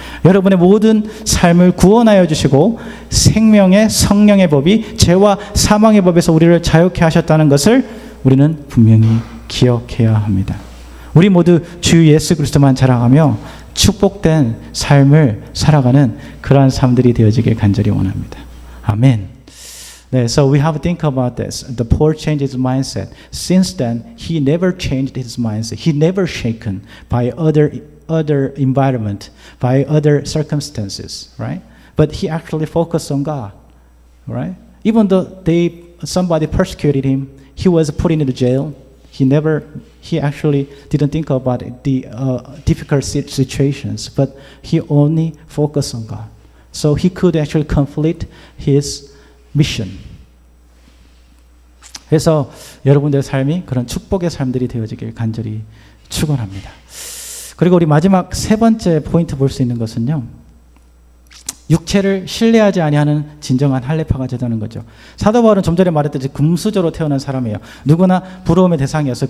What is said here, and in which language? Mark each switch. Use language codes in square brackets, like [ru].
[ko] 여러분의 모든 삶을 구원하여 주시고 생명의 성령의 법이 죄와 사망의 법에서 우리를 자유케 하셨다는 것을 우리는 분명히 기억해야 합니다. 우리 모두 주 예수 그리스도만 자랑하며 축복된 삶을 살아가는 그러한 삶들이 되어지길 간절히 원합니다. 아멘. [en] 네, so we have to think about this. The Paul changed his mindset. Since then, he never changed his mindset. He never shaken by other other environment, by other circumstances, right? But he actually focused on God, right? Even though somebody persecuted him, he was put into jail. He actually didn't think about the difficult situations, but he only focused on God. So he could actually complete his mission. [ko] 그래서 여러분들의 삶이 그런 축복의 삶들이 되어지길 간절히 축원합니다. 그리고 우리 마지막 세 번째 포인트 볼 수 있는 것은요. 육체를 신뢰하지 아니하는 진정한 할례파가 되는 거죠. 사도 바울은 좀 전에 말했듯이 금수저로 태어난 사람이에요. 누구나 부러움의 대상이었어요.